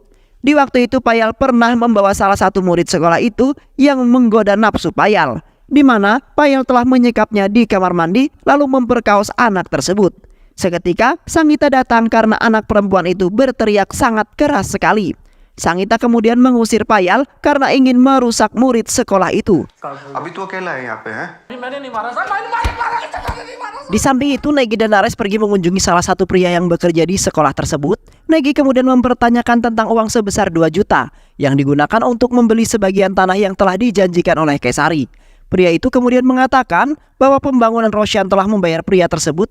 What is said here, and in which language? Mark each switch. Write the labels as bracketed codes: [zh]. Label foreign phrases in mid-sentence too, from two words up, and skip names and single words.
[id] Di waktu itu Payal pernah membawa salah satu murid sekolah itu yang menggoda nafsu Payal, di mana Payal telah menyekapnya di kamar mandi lalu memperkaos anak tersebut. Seketika Sangeeta datang karena anak perempuan itu berteriak sangat keras sekali. Sangeeta kemudian mengusir Payal karena ingin merusak murid sekolah itu. [hi] अभी तो अकेला है यहाँ पे है? [id] Di samping itu, Negi dan Nares pergi mengunjungi salah satu pria yang bekerja di sekolah tersebut. Negi kemudian mempertanyakan tentang uang sebesar 2 juta yang digunakan untuk membeli sebagian tanah yang telah dijanjikan oleh Kesari. Pria itu kemudian mengatakan bahwa pembangunan Roshan telah membayar pria tersebut.